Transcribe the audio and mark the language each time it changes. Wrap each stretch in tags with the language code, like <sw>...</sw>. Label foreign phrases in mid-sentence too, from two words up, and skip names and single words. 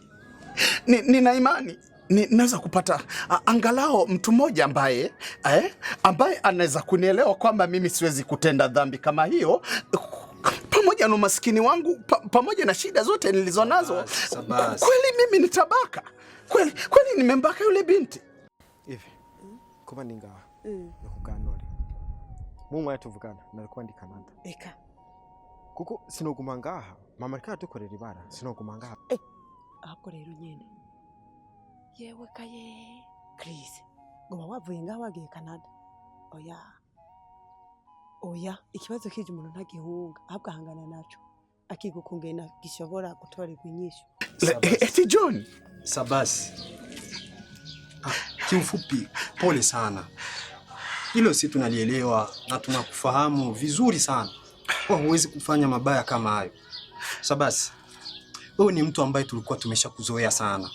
<sw>Nina imani naweza kupata angalau mtu mmoja ambaye anaweza kunielewa kwamba mimi siwezi kutenda dhambi kama hiyo, pamoja na umaskini wangu, pamoja na shida zote nilizonazo. Kweli mimi nitabaka? Kweli nimembaka yule binti?</sw> <rn>Hivi kuba ningaha nokuganore mumwe yatuvugana narikuba ndi Canada eka kuko sinoguma ngaha mama ariko dukorera ibara, sinoguma ngaha ahubwo rero nyene yewe kaye Chris ngo wavuye ngaho wagiye Canada. Oya ikibazo kije umuntu ntagihunga ahubwo ahangana naco akigukungena gishobora gutorerwa inyishu. Eti John</rn> <sw>Sabbas, kiufupi pole sana. Hilo si tunalielewa na tunakufahamu vizuri sana. Huwezi kufanya mabaya kama hayo. Sabbas, wewe ni mtu ambaye tulikuwa tumeshakuzoea sana.</sw>